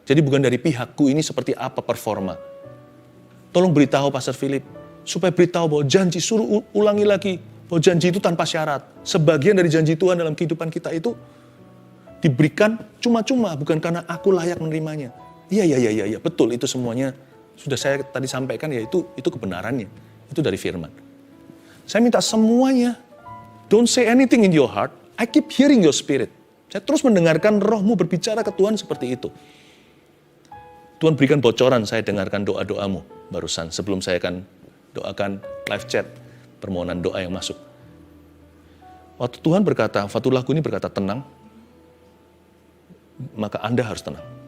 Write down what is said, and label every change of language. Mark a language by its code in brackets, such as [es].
[id] Jadi bukan dari pihakku, ini seperti apa performa. Tolong beritahu Pastor Philip, supaya beritahu bahwa janji, suruh ulangi lagi, bahwa janji itu tanpa syarat. Sebagian dari janji Tuhan dalam kehidupan kita itu diberikan cuma-cuma, bukan karena aku layak menerimanya. Iya, betul, itu semuanya sudah saya tadi sampaikan, ya itu kebenarannya. Itu dari firman. Saya minta semuanya, [en] don't say anything in your heart, I keep hearing your spirit. [id] Saya terus mendengarkan rohmu berbicara ke Tuhan seperti itu. Tuhan berikan bocoran, saya dengarkan doa-doamu barusan, sebelum saya akan doakan live chat, permohonan doa yang masuk. Waktu Tuhan berkata, Fatulahku ini berkata tenang, maka Anda harus tenang.